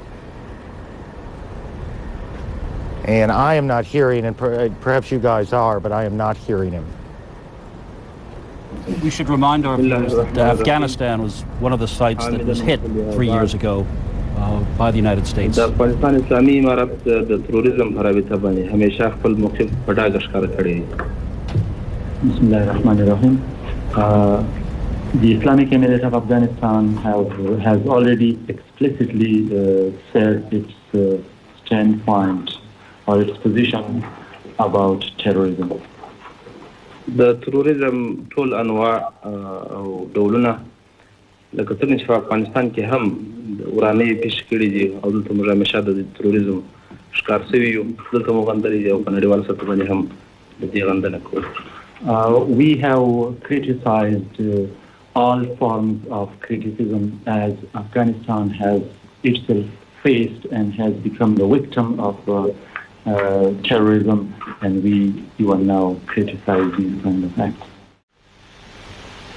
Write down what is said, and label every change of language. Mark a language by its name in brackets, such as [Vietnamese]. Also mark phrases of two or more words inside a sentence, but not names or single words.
[English] And I am not hearing, and perhaps you guys are, but I am not hearing him. We should remind our viewers that Afghanistan was one of the sites that was hit 3 years ago by the United States. [Pashto] افغانستان اسلامي امارت د تروریزم په رابطه باندې همیشه خپل موقف په ډاګه ښکاره کړی دی. [Arabic] بسم الله الرحمن الرحیم. [English] The Islamic Emirate of Afghanistan has already explicitly said its standpoint or its position about terrorism. [Pashto] د تروریزم ټول انواع او ډولونه لکه څنګه چې په افغانستان کې هم ورانه پیش کړي دي او دلته موږ همیشه د تروریزم ښکار شوي یو دلته موږ غندلي دي او په نړیوال سطح باندې هم د دې غندنه کوو. [English] We have criticized all forms of criticism as Afghanistan has itself faced and has become the victim of terrorism, and we even now criticize these kind of acts.